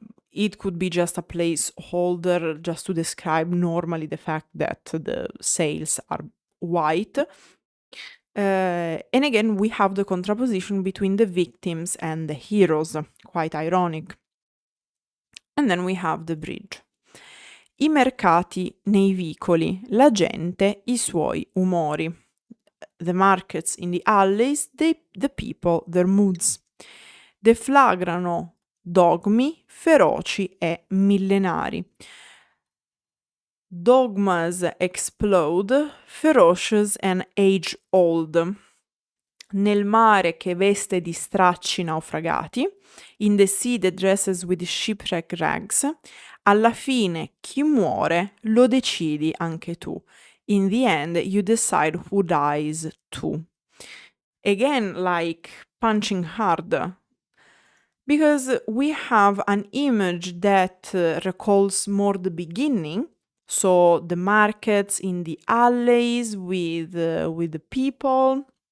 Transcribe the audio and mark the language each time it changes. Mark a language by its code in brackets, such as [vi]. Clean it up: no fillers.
[en] It could be just a placeholder just to describe normally the fact that the sails are white. And again, we have the contraposition between the victims and the heroes, quite ironic. And then we have the bridge. [it] I mercati nei vicoli, la gente, i suoi umori. [en] The markets in the alleys, the people, their moods. [it] Deflagrano dogmi feroci e millenari. [en] Dogmas explode, ferocious and age-old. [it] Nel mare che veste di stracci naufragati, [en] in the sea that dresses with shipwreck rags, [it] alla fine chi muore lo decidi anche tu. [en] In the end you decide who dies too. Again, like punching hard. Because we have an image that recalls more the beginning, so the markets in the alleys with the people.